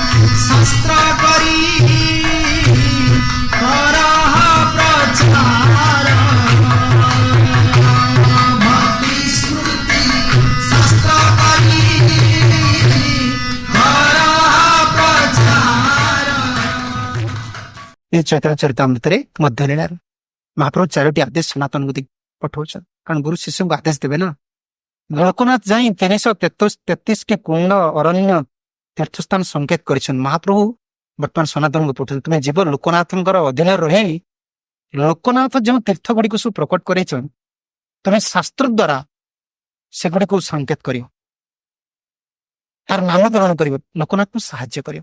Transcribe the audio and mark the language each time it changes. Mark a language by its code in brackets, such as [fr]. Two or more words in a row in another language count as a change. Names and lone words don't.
[bn] শাস্ত্র করি করহ প্রচার ভক্তি স্মৃতি শাস্ত্র করি করহ প্রচার। [or] ଏ ଚୈତନ୍ୟ ଚରିତାମୃତରେ ମଧ୍ୟ ଲୀଳାରେ ମହାପ୍ରଭୁ 4ଟି ଆଦେଶ ସନାତନକୁ ପଠଉଛନ୍ତି, କାରଣ ଗୁରୁ ଶିଷ୍ୟଙ୍କୁ ଆଦେଶ ଦେବେ ନା। ଲୋକନାଥ ଯାଇ 333ଟି କୁଣ୍ଡ ଅରଣ୍ୟ ତୀର୍ଥସ୍ଥାନ ସଂକେତ କରିଛନ୍ତି। ମହାପ୍ରଭୁ ବର୍ତ୍ତମାନ ସନାତନକୁ ପଠଉଛନ୍ତି, ତୁମେ ଯିବ ଲୋକନାଥଙ୍କର ଅଧୀନରେ ରହି ଲୋକନାଥ ଯେଉଁ ତୀର୍ଥ ଗୁଡିକୁ ସବୁ ପ୍ରକଟ କରେଇଛନ୍ତି, ତୁମେ ଶାସ୍ତ୍ର ଦ୍ୱାରା ସେଗୁଡିକୁ ସଂକେତ କରିବ, ତାର ନାମକରଣ କରିବ, ଲୋକନାଥଙ୍କୁ ସାହାଯ୍ୟ କରିବ।